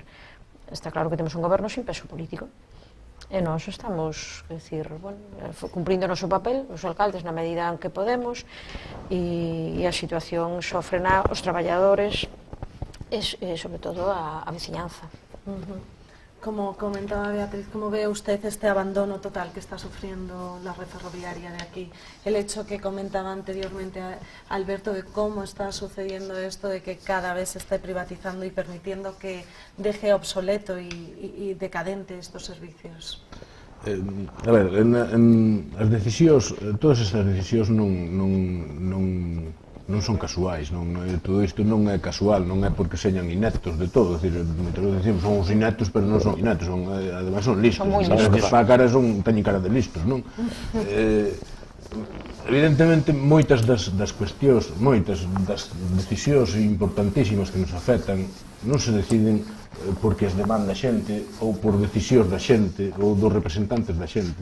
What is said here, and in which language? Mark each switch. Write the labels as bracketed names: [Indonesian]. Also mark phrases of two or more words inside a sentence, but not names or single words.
[Galician] Está claro que temos un goberno sin peso político e nós estamos, cumprindo o noso papel, os alcaldes na medida en que podemos, e a situación sofrena os traballadores e sobre todo a veciñanza. [Spanish] Como comentaba Beatriz, ¿cómo ve usted este abandono total que está sufriendo la red ferroviaria de aquí? El hecho que comentaba anteriormente Alberto de cómo está sucediendo esto de que cada vez se esté privatizando y permitiendo que deje obsoleto y decadente estos servicios. [Galician] A ver, as decisións, todas estas decisións non son casuais, todo isto non é casual, non é porque señan ineptos de todo, moitas veces decimos son os ineptos, pero non son ineptos, ademais son listos, para a cara teñen cara de listos, non? Evidentemente, moitas das cuestións, moitas das decisións importantísimas que nos afectan non se deciden porque as demanda a xente ou por decisións da xente ou dos representantes da xente.